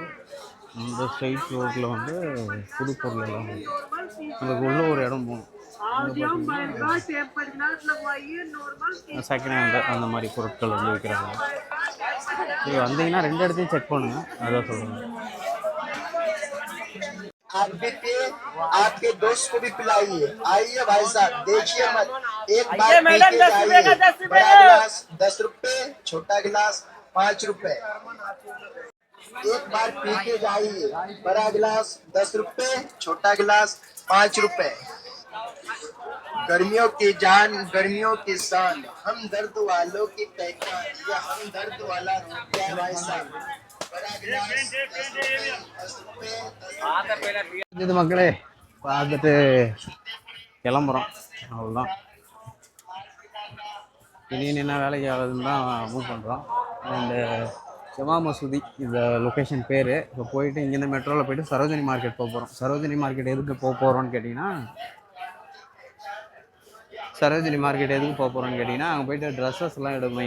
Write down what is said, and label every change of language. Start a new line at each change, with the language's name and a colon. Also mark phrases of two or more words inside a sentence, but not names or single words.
Tamil: இந்த
English: straight road
Tamil: வந்து புது பொருள் எல்லாம் இருக்குது. அதுக்கு உள்ள ஒரு இடம் போகணும்.
English: second hand
Tamil: அந்த மாதிரி பொருட்கள் வந்து விற்கிறாங்க. நீங்கள் வந்தீங்கன்னா 2 இடத்தையும் செக் பண்ணுங்க, அதான் சொல்லுங்கள்.
Hindi: आप भी पिए, आपके दोस्त को भी पिलाइए। आइए भाई साहब, देखिए मत, एक बार पी के जाइए। बड़ा गिलास 10 रुपए, छोटा गिलास 5 रुपए। एक बार पी के जाइए। बड़ा गिलास 10 रुपए, छोटा गिलास 5 रुपए। गर्मियों की जान, गर्मियों की शान, हम दर्द वालों की पहचान, ये हम दर्द वाला रुपया भाई साहब। बड़ा गिलास 10 रुपए, 10 रुपए।
Tamil: இது மக்களே பார்த்துட்டு கிளம்புறோம், அவ்வளோதான். இனி என்ன வேலைக்கு ஆகுதுன்னு தான் மூவ் பண்ணுறோம். அண்டு ஜமா மசூதி இந்த லொக்கேஷன் பேர். இப்போ போயிட்டு இங்கேருந்து மெட்ரோவில் போயிட்டு சரோஜினி மார்க்கெட் போக போகிறோம். சரோஜினி மார்க்கெட் எதுக்கு போக போகிறோன்னு கேட்டிங்கன்னா, அங்கே போயிட்டு ட்ரெஸ்ஸஸ்லாம் எடுக்கணும்.